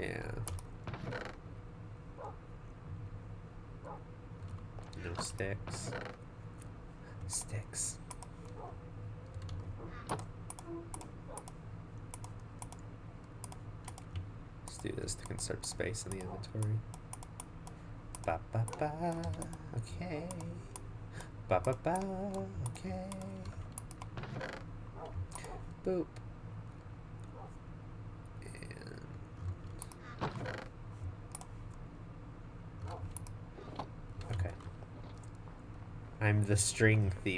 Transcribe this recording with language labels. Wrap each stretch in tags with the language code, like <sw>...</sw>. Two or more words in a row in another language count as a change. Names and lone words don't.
<en>Yeah. No sticks. Sticks. Let's do this to conserve space in the inventory. Ba ba ba. Okay. Ba ba ba. Okay. Boop. And... Okay. I'm the string thief.</en>